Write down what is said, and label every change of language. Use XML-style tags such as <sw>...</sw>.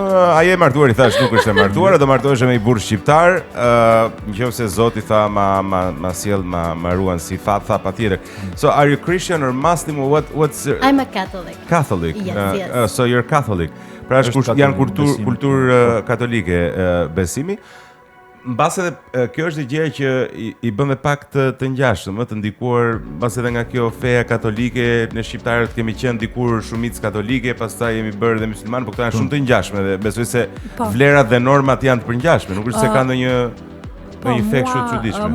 <sq>A je martuar, I thash nuk është e martuar, do martohesh me I burr shqiptar, nëse Zoti tha ma sjell ma ruan si fat, tha patjetër.</sq> <en>So are you Christian or Muslim or what's I'm a Catholic. Catholic. Yes. So you're Catholic.</en> <sq>Pra janë kulturë katolike besimi. Mbase edhe kjo është gjëja që I bën dhe pak të ngjashëm, të ndikuar mbase edhe nga kjo feja katolike, ne shqiptarët kemi qenë dikur shumicë katolike, pastaj jemi bërë dhe musliman, por këto janë shumë të ngjashme dhe besoj se vlerat dhe normat janë të përngjashme, nuk është se ka ndonjë fek shumë të çuditshme.</sq>